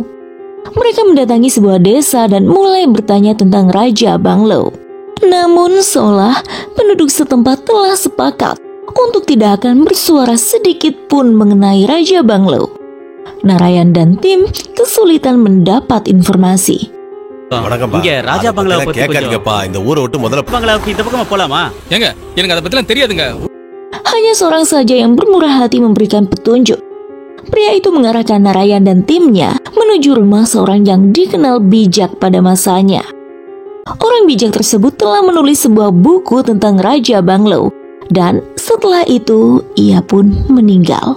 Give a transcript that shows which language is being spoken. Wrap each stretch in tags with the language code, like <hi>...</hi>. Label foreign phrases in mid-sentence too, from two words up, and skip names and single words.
<id>Mereka mendatangi sebuah desa dan mulai bertanya tentang Raja Banglau. Namun seolah penduduk setempat telah sepakat untuk tidak akan bersuara sedikit pun mengenai Raja Banglau. Narayan dan tim kesulitan mendapat informasi.</id> <ta>வணக்கம்பா. இங்க ராஜா பங்களாவை பத்தி கேட்காதீங்கப்பா. இந்த ஊரை விட்டு முதல்ல பங்களாவுக்கு இந்த பக்கமா போலாமா? ஏங்க எனக்கு அதை பத்திலாம் தெரியாதுங்க.</ta> <id>Hanya seorang saja yang bermurah hati memberikan petunjuk. Pria itu mengarahkan Narayan dan timnya menuju rumah seorang yang dikenal bijak pada masanya. Orang bijak tersebut telah menulis sebuah buku tentang Raja Banglau, dan setelah itu ia pun meninggal.</id>